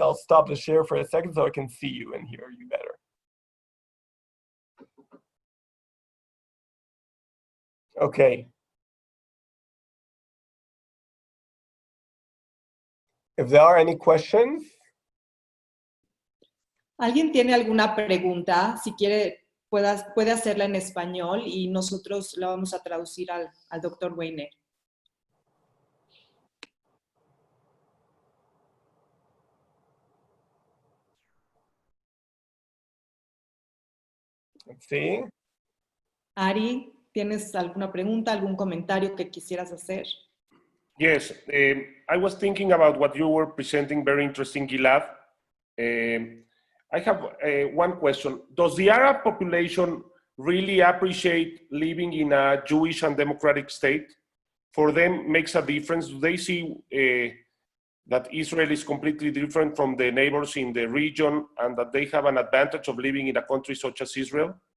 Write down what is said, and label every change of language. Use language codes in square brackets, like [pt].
[en] I'll stop the share for a second so I can see you and hear you better. Okay. If there are any questions. [es] ¿Alguien tiene alguna pregunta? Si quiere, puede hacerla en español y nosotros la vamos a traducir al doctor Wiener. Sí. Sí. Ari, ¿tienes alguna pregunta, algún comentario que quisieras hacer? [en] Yes, I was thinking about what you were presenting, very interesting, Gilad. I have one question. Does the Arab population really appreciate living in a Jewish and democratic state? For them, makes a difference? Do they see that Israel is completely different from the neighbors in the region and that they have an advantage of living in a country such as Israel?